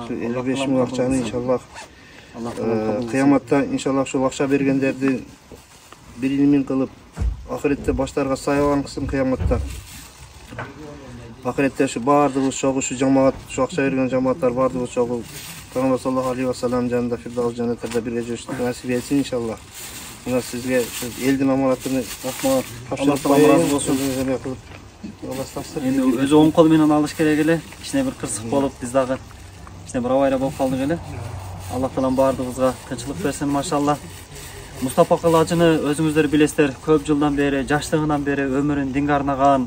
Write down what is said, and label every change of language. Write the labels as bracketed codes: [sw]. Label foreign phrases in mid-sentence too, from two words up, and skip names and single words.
[ky] 55 000 акчаны иншалла кыяматта иншалла ушул акча бергендерди бир илимин кылып, акыретте баштарга саябан кылсын кыяматта. Акыретте ушу баардыгыбыз чогуу, ушу жамаат, ушу акча берген жамааттар баардыгыбыз чогуу Пайгамбар [ar] صلى الله عليه وسلم [ky] жанында Фирдаус жаннатында бирге жүрүштү насип этсин иншалла. Мына сизге элдин аманатын Аллах Таалам разы болсун. Эми өзү оң кол менен алыш керек эле. Кичине бир кырсык болуп, биз дагы кичине бир абайра болуп калдык эле. Аллах Таалам баардыгыбызга тынччылык берсин машалла. Мустапа кылажыны өзүңүздөр билесиздер, көп жылдан бери, жаштыгынан бери өмүрүн динге арнаган.